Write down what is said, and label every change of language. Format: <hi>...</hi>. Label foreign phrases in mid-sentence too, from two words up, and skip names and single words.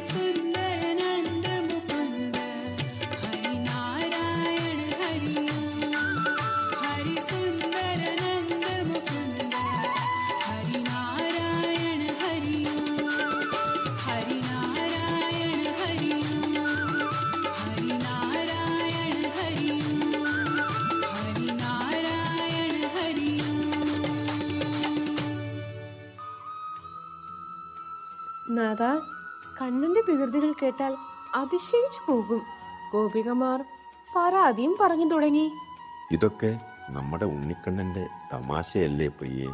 <sa>सुंदर नंद मुकुंद हरि नारायण हरि ओम हरि सुंदर नंद मुकुंद हरि नारायण हरि ओम हरि नारायण हरि ओम हरि नारायण हरि ओम हरि नारायण हरि</sa> <ml>നാഥ, കണ്ണന്റെ വികൃതികൾ കേട്ടാൽ അതിശയിച്ചു പോകും. ഗോപികമാർ പരാതിയും പറഞ്ഞു തുടങ്ങി. ഇതൊക്കെ നമ്മുടെ ഉണ്ണിക്കണ്ണൻ്റെ തമാശയല്ലേ പ്രിയേ?</ml>